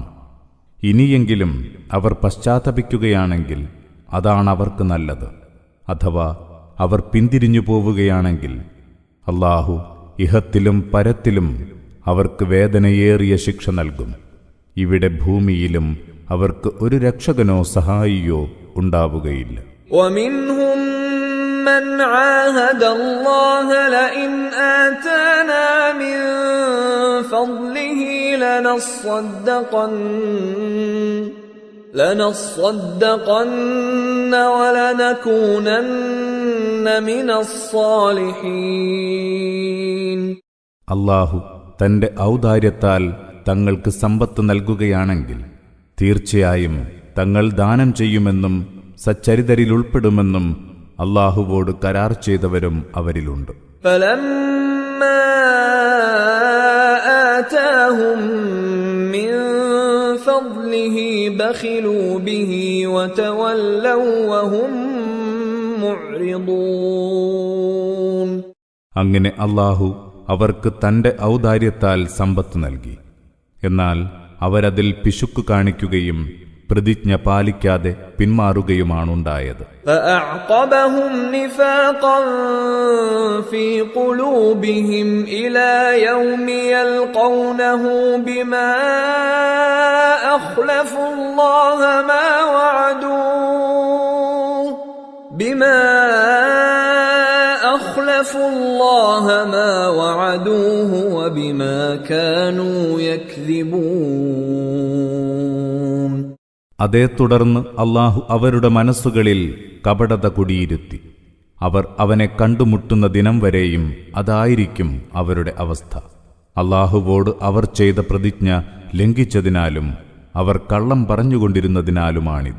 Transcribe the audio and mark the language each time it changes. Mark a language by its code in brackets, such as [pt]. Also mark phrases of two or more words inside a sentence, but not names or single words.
[ml] ഇനിയെങ്കിലും അവർ പശ്ചാത്തപിക്കുകയാണെങ്കിൽ അതാണവർക്ക് നല്ലത്. അഥവാ അവർ പിന്തിരിഞ്ഞു പോവുകയാണെങ്കിൽ അല്ലാഹു ഇഹത്തിലും പരത്തിലും അവർക്ക് വേദനയേറിയ ശിക്ഷ നൽകും. ഇവിടെ ഭൂമിയിലും അവർക്ക് ഒരു രക്ഷകനോ സഹായിയോ ഉണ്ടാവുകയില്ല. [ar] ومنهم من عاهد الله لئن آتانا من فضله لنصدقن ولنكونن من الصالحين. [ml] അല്ലാഹു തന്റെ ഔദാര്യത്താൽ തങ്ങൾക്ക് സമ്പത്ത് നൽകുകയാണെങ്കിൽ തീർച്ചയായും തങ്ങൾ ദാനം ചെയ്യുമെന്നും സച്ചരിതരിലുൾപ്പെടുമെന്നും അല്ലാഹുവോട് കരാർ ചെയ്തവരും അവരിലുണ്ട്. [ar] فلما آتاهم من فضله بخلوا به وتولوا وهم معرضون. [ml] അങ്ങനെ അല്ലാഹു അവർക്ക് തന്റെ ഔദാര്യത്താൽ സമ്പത്ത് നൽകി. എന്നാൽ അവരതിൽ പിശുക്ക് കാണിക്കുകയും പ്രതിജ്ഞ പാലിക്കാതെ പിന്മാറുകയുമാണുണ്ടായത്. [ar] فأعقبهم نفاقا في قلوبهم إلى يوم يلقونه بما أخلفوا الله ما وعدوه وبما كانوا يكذبون. [ml] അതേ തുടർന്ന് അല്ലാഹു അവരുടെ മനസ്സുകളിൽ കപടത കുടിയിരുത്തി. അവർ അവനെ കണ്ടുമുട്ടുന്ന ദിനം വരെയും അതായിരിക്കും അവരുടെ അവസ്ഥ. അല്ലാഹുവോട് അവർ ചെയ്ത പ്രതിജ്ഞ ലംഘിച്ചതിനാലും അവർ കള്ളം പറഞ്ഞുകൊണ്ടിരുന്നതിനാലുമാണിത്.